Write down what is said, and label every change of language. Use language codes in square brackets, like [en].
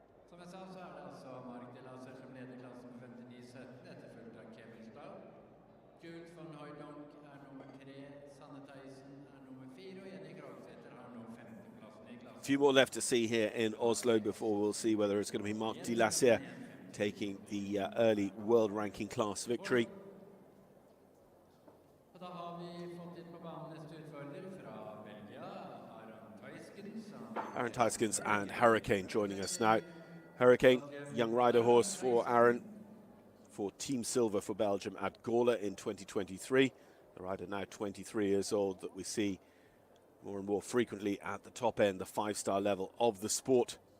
[sv] Som jag sa så är det alltså Marc Dilasser som leder klassen med 59,17, efterföljt av Staut. Jules Van Hoydonck är nummer 3, Sanne Thijssen är nummer 4 och Jenny Krogseter har nummer 50-platsen i klassen. [en] A few more left to see here in Oslo before we'll see whether it's going to be Marc Dilasser taking the early world ranking class victory. [sv] Och då har vi fått in på banen nästa utföljare från Belgien, Aron Tveisken, som [en] Aaron Tyskens and Hurricane joining us now. Hurricane, young rider horse for Aaron, for Team Silver for Belgium at Gola in 2023. The rider now 23 years old that we see more and more frequently at the top end, the 5-star level of the sport.